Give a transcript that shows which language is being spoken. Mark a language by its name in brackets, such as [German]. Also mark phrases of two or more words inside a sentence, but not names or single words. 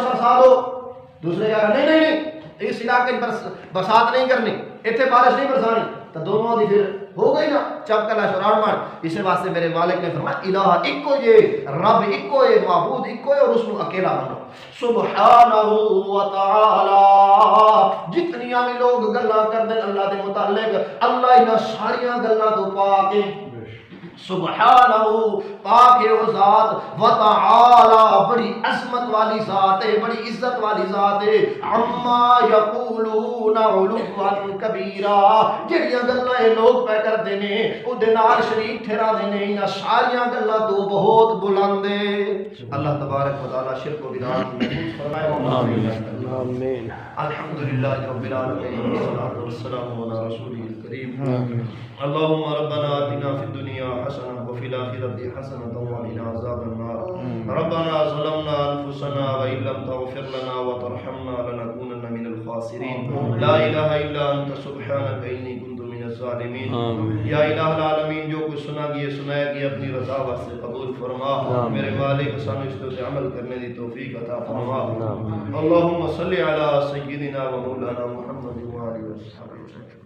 [Punjabi] برسا دو دوسرے کہے گا نہیں اس علاقے پر برسات نہیں کرنی ایتھے بارش نہیں برسانی تو دونوں دی پھر ہو گئی نا چپ کلا شرار مار اس واسطے میرے مالک نے فرمایا الہ اکو یہ رب اکو ہے معبود اکو ہے اور اس کو اکیلا مانو [Arabic] سبحانہ و تعالی [Punjabi] جتنیاں بھی لوگ گلاں کر دیں اللہ دے متعلق اللہ انہاں ساریاں گلاں تو پاک ہے [Urdu] سبحانہ پاک ہے وہ ذات، وتعالی بڑی عظمت والی ذات ہے، بڑی عزت والی ذات ہے، [Arabic] عما یقولون علوا کبیرا، [Punjabi] جڑیاں گلاں اے لوگ پہ کردے نے او دے نال شریک ٹھہرا دے نے، انہاں ساریاں گلاں تو بہت بلند ہے۔ [Urdu] اللہ تبارک و تعالی شرک و بدعات کو محفوظ فرمائے، آمین۔ [Arabic] الحمدللہ رب العالمین، والصلاۃ والسلام علی رسولہ الکریم۔ اللهم ربنا آتنا في الدنيا حسنة وفي الآخرة حسنة وقنا عذاب النار، ربنا ظلمنا أنفسنا وإن لم تغفر لنا وترحمنا لنكونن من الخاسرين، لا إله إلا أنت سبحانك إني كنت من الظالمين۔ [Urdu] یا الہ العالمین، جو کچھ سنا گیا سنایا گیا اپنی رضا واسطے قبول فرما، [Punjabi] میرے مالک سانو اس پہ عمل کرنے دی توفیق عطا فرما۔ [Arabic] اللهم صل علی سیدنا و مولانا محمد و آلہ وصحبہ۔